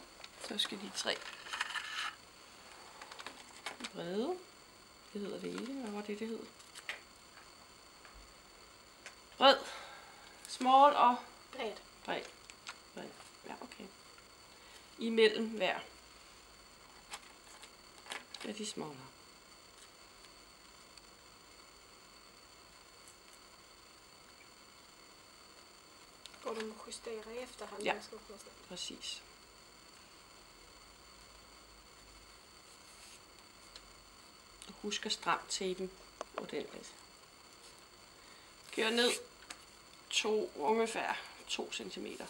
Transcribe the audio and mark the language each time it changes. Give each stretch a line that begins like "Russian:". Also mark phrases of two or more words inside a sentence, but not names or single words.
Danish: Så skal de 3 brede. Det hedder det ikke. Hvad var det hed? Bred, small og bred. Bred. Ja, okay. Imellem hver af de småler.
Swedish: Och de justerar i efterhand.
Danish: Ja, præcis. Husk at stramme tapen ordentligt. Kør ned ungefær 2 cm.